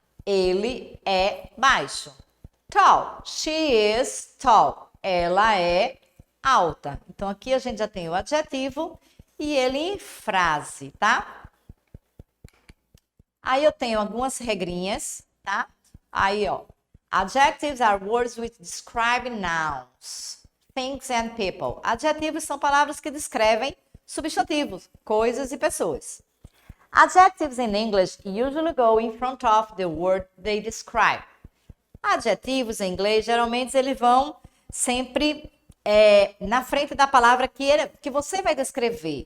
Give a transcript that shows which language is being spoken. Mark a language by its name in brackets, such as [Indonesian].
[Portuguese] Ele é baixo. [English] Tall. She is tall. [Portuguese] Ela é alta. Então, aqui a gente já tem o adjetivo e ele em frase, tá? Aí eu tenho algumas regrinhas, tá? Aí, ó. [English] Adjectives are words which describe nouns, things and people. [Portuguese] Adjetivos são palavras que descrevem substantivos, coisas e pessoas. [English] Adjectives in English usually go in front of the word they describe. [Portuguese] Adjetivos em inglês, geralmente, eles vão sempre na frente da palavra que você vai descrever.